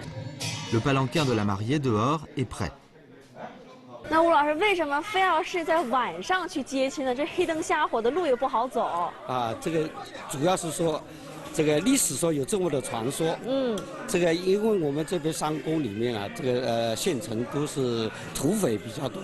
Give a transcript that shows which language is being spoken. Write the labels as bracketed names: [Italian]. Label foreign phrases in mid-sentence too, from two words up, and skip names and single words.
[French] Le palanquin de la mariée dehors est prêt. [Chinese] 那吴老师为什么非要是在晚上去接亲呢？这黑灯瞎火的，路也不好走。啊，这个主要是说，这个历史说有这么的传说。这个因为我们这边山沟里面啊，这个县城都是土匪比较多。